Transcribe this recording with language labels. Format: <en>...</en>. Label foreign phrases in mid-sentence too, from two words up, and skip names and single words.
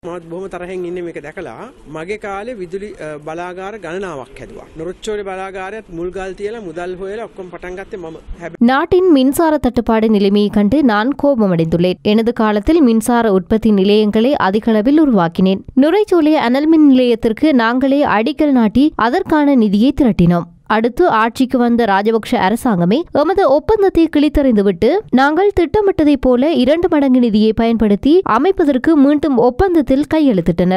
<si>මමත් බොහොම තරහෙන් ඉන්නේ මේක දැකලා මගේ කාලේ විදුලි බලාගාර ගණනාවක් හැදුවා. නොරොච්චෝලේ බලාගාරයත් මුල්ගල් තියලා මුදල් හොයලා ඔක්කොම පටන් ගත්තේ මම.</si> <ta>நாட்டின் மின்சார தட்டுப்பாடு நிலைமையை கண்டு நான் கோபமடைந்துள்ளேன். எனது காலத்தில் மின்சார உற்பத்தி நிலையங்களை அதிக அளவில் உருவாக்கினேன். நுரைச்சோலை அனல் மின் நிலையத்திற்கு நாங்களே அடிக்கல் நாட்டி அதற்கான நிதியை திரட்டினோம். அடுத்து ஆட்சிக்கு வந்த ராஜபக்ஷ அரசாங்கமே எமது ஒப்பந்தத்தை கிழித்தறிந்துவிட்டு நாங்கள் திட்டமிட்டதைப் போல 2 மடங்கு நிதியை பயன்படுத்தி அமைப்பதற்கு மீண்டும் ஒப்பந்தத்தில் கையெழுத்திட்டனர்.</ta>